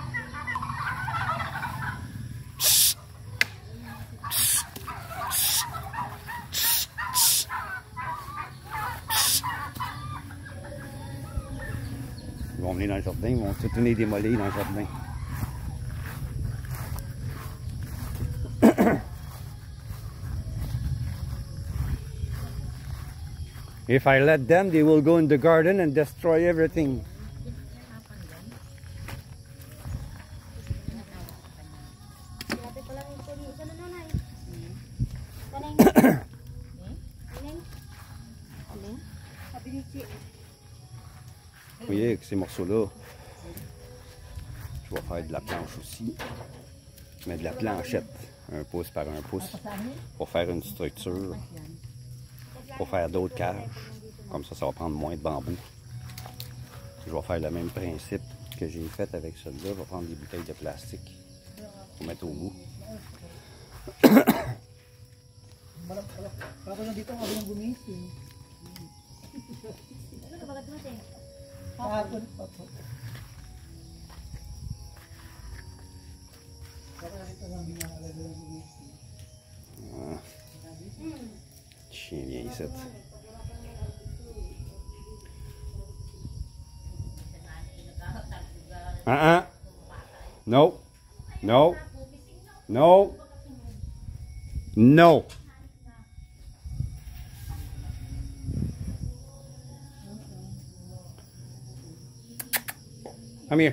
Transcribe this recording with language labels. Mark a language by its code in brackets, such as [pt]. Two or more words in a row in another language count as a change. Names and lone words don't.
[fr] Ils vont venir dans le jardin, ils vont tout venir démolir dans le jardin. [en] If I let them, they will go in the garden and destroy everything. [fr] Vous voyez, avec ces morceaux-là, je vais faire de la planche aussi, mais de la planchette, 1 pouce par 1 pouce, pour faire une structure, pour faire d'autres cages. Comme ça, ça va prendre moins de bambou. Je vais faire le même principe que j'ai fait avec celui-là. Je vais prendre des bouteilles de plastique pour mettre au bout. [tl] Kahapon pa po. [fr] Ah. Chien vient ici. [en] No. No. No. No. Come here.